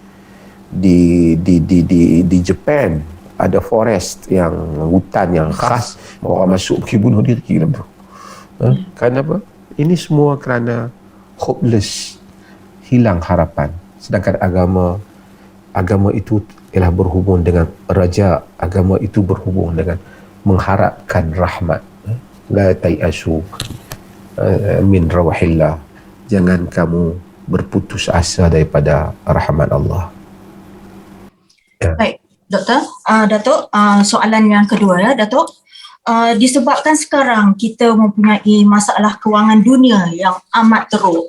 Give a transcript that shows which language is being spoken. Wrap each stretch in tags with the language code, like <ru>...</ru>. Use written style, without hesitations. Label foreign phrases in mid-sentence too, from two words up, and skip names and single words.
<ms>Di Japan ada forest yang hutan yang khas, orang masuk pergi bunuh diri dalam tu. Kenapa? Ini semua kerana hopeless, hilang harapan. Sedangkan agama itu ialah berhubung dengan raja, agama itu berhubung dengan mengharapkan rahmat.</ms> <ar>لا تيأسوا من روح الله.</ar> <ms>Jangan kamu berputus asa daripada rahmat Allah. Baik, Doktor. Datuk, soalan yang kedua ya, Datuk. Disebabkan sekarang kita mempunyai masalah kewangan dunia yang amat teruk.</ms>